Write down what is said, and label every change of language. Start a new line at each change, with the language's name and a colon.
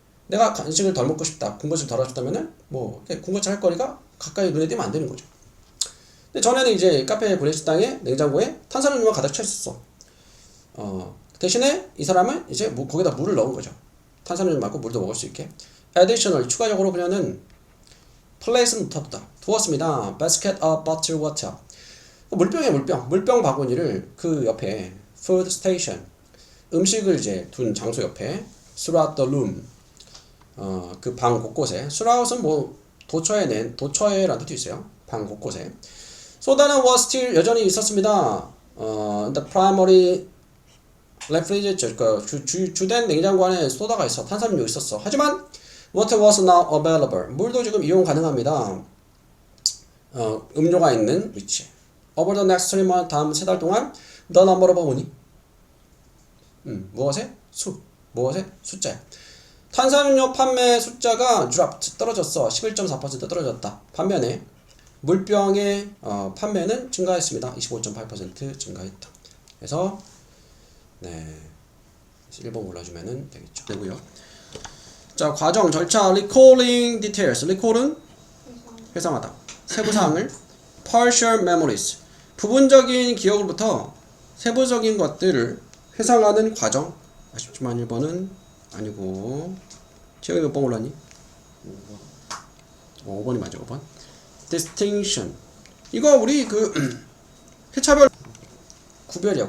Korean: 내가 간식을 덜 먹고 싶다 군것을 덜 하고 싶다면은 뭐 군것질 할 거리가 가까이 눈에 띄면 안 되는 거죠. 근데 전에는 이제 카페 구내식당에 냉장고에 탄산음료가 가득 차 있었어. 대신에 이 사람은 이제 거기다 물을 넣은 거죠. 탄산음료 말고 물도 먹을 수 있게.
English: additional
Korean: 추가적으로 그녀는 플레이스는 두었습니다.
English: basket of bottled water
Korean: 물병이에요. 물병 바구니를 그 옆에
English: food station
Korean: 음식을 이제 둔 장소 옆에
English: throughout the room
Korean: 그 방 곳곳에 throughout은 뭐 도처에라는 뜻이 있어요. 방 곳곳에. 소다는
English: was still
Korean: 여전히 있었습니다.
English: the primary refrigerator
Korean: 그러니까 주된 냉장고 안에 소다가 있어. 탄산음료 있었어. 하지만
English: water was now available
Korean: 물도 지금 이용 가능합니다. 음료가 있는 위치에.
English: over the next 3 months
Korean: 다음 3달 동안
English: the number of money
Korean: 무엇의? 무엇의? 숫자야. 탄산음료 판매 숫자가 dropped 떨어졌어. 11.4% 떨어졌다. 반면에 물병의 판매는 증가했습니다. 25.8% 증가했다. 그래서 1번 골라주면 되겠죠. 되고요. 자, 과정, 절차,
English: recalling details.
Korean: recall은 회상하다. 세부사항을
English: partial memories.
Korean: 부분적인 기억으로부터 세부적인 것들을 회상하는 과정. 아쉽지만 1번은 아니고 지영이 몇 번 골랐니? 5번이 맞아. 5번. distinction. 이거 우리 그 회차별 구별이야.